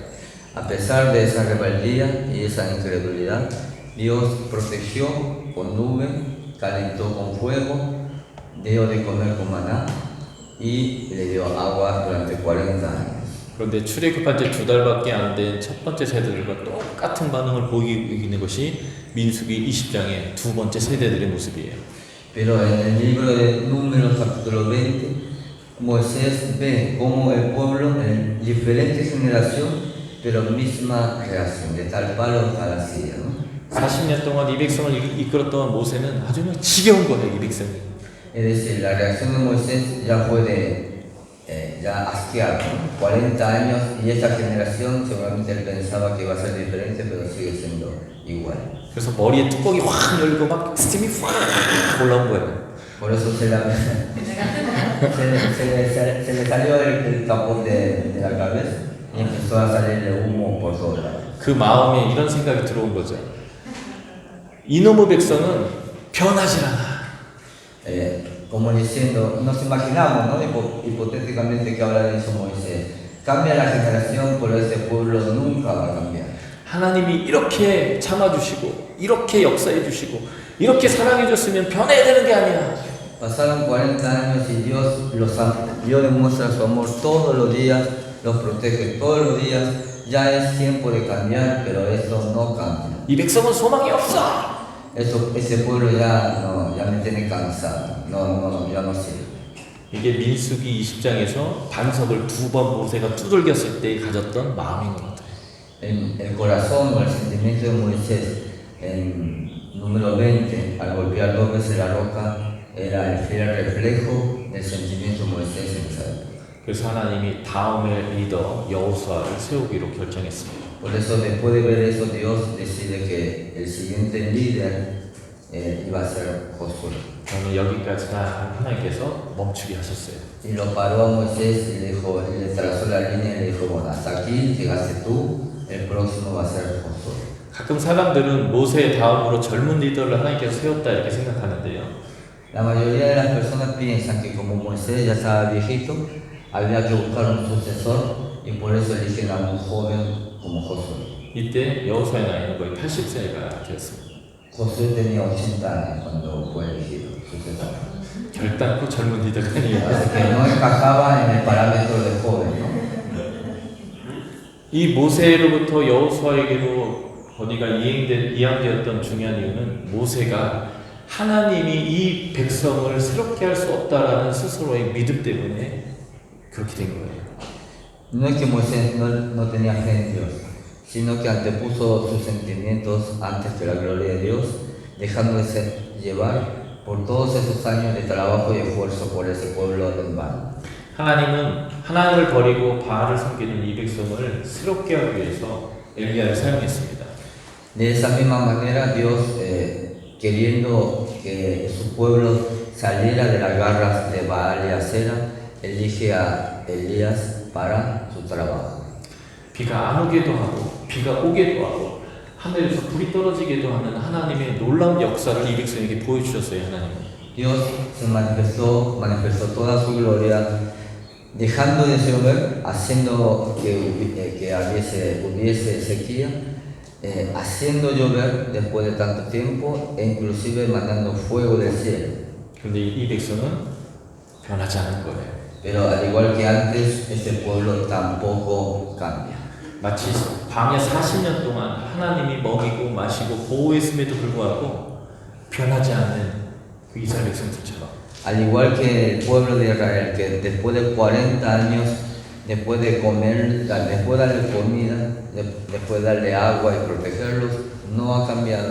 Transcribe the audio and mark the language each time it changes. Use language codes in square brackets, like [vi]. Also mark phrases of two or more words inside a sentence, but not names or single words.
[es] A pesar de esa rebeldía y esa incredulidad, Dios protegió con nube, calentó con fuego, dio de comer con maná y le dio agua durante 40 años. [ko] 그런데 출애굽한 지 2달밖에 안 된 첫 번째 세대들과 똑같은 반응을 보이고 있는 것이 민수기 20장의 두 번째 세대들의 모습이에요. [es] Pero en el libro de Números capítulo 20, Moisés ve cómo el pueblo en diferente generación, pero misma reacción, de tal palo tal astilla, ¿no? [ko] 40년 동안 이 백성을 이끌었던 모세는 아주 그냥 지겨운 거예요, 이 백성이. [es] Es decir, la reacción de Moisés ya fue ya asqueado, ¿no? 40 años y esta generación seguramente él pensaba que iba a ser diferente, pero sigue siendo igual. [ko] 그래서 머리에 뚜껑이 확 열고 막 스팀이 확 올라온 거예요. [es] Por eso se le salió el tapón de la cabeza y empezó a salirle humo por todos lados. [ko] 그 마음에 이런 생각이 들어온 거죠. 이놈의 백성은 변하지 않아. [es] Como diciendo, nos imaginamos, ¿no? Hipotéticamente que ahora hizo Moisés. Cambia la generación, pero ese pueblo nunca va a cambiar. [ko] 하나님이 이렇게 참아주시고 이렇게 역사해주시고 이렇게 사랑해줬으면 변해야 되는 게 아니야. [es] Pasaron 40 años y Dios demuestra su amor todos los días, los protege todos los días. Ya es tiempo de cambiar, pero eso no cambia. [ko] 이 백성은 소망이 없어. [es] Ese pueblo ya me tiene cansado. Ya no sirve. [ko] 이게 민수기 20장에서 반석을 2번 모세가 두들겼을 때 가졌던 마음인 것 같아요. [es] El corazón o el sentimiento de Moisés en número 20, al golpear 2 veces la roca, era el fiel reflejo del sentimiento de Moisés en esa época. [ko] 그래서 하나님이 다음의 리더 여호수아를 세우기로 결정했습니다. [es] Por eso, después de ver eso, Dios decide que el siguiente líder iba a ser Josué. [ko] 저는 여기까지다 하나님께서 멈추게 하셨어요. [es] Y lo paró a Moisés y le trazó la línea y le dijo, bueno, hasta aquí llegaste tú, el próximo va a ser Josué. [ko] 가끔 사람들은 모세 다음으로 젊은 리더를 하나님께서 세웠다 이렇게 생각하는데요. [es] La mayoría de las personas piensan que como Moisés ya estaba viejito, había que buscar un sucesor y por eso eligen a un joven como Josué. [ko] 이때 여호수아의 나이는 거의 80세가 되었습니다. [es] Josué tenía 80 años cuando fue elegido sucesor. [ko] 결단코 젊은 리더가 아니에요. [es] Así que no encajaba en el parámetro de joven, ¿no? [ko] 이 모세로부터 여호수아에게로 권위가 이양되었던 중요한 이유는 모세가 하나님이 이 백성을 새롭게 할 수 없다라는 스스로의 믿음 때문에 그렇게 된 거예요. [es] No es que Moisés no tenía fe en Dios, sino que antepuso sus sentimientos antes que la gloria de Dios, dejándose llevar por todos esos años de trabajo y esfuerzo por ese pueblo en vano. [ko] 하나님은 하나님을 버리고 바알을 섬기는 이 백성을 새롭게 하기 위해서 엘리야를 사용했습니다. [es] De esa misma manera, Dios, queriendo que su pueblo saliera de las garras de Baal y Acera, elige a Elías para su trabajo. [ko] 비가 안 오게도 하고 비가 오게도 하고 하늘에서 불이 떨어지게도 하는 하나님의 놀라운 역사를 이 백성에게 보여주셨어요. 하나님은. [es] Dios se manifestó toda su gloria, dejando de llover, haciendo que hubiese sequía, haciendo llover después de tanto tiempo e inclusive mandando fuego del cielo. [ko] 그런데 이 백성은 변하지 않은 거예요. [es] Pero al igual que antes, ese pueblo tampoco cambia. [ko] 마치 광야 40년 동안 하나님이 먹이고 마시고 보호했음에도 불구하고 변하지 않는 그 이스라엘 백성들처럼. [es] Al igual que el pueblo de Israel, que después de 40 años, después de comer, después de darle comida, después de darle agua y protegerlos, no ha cambiado.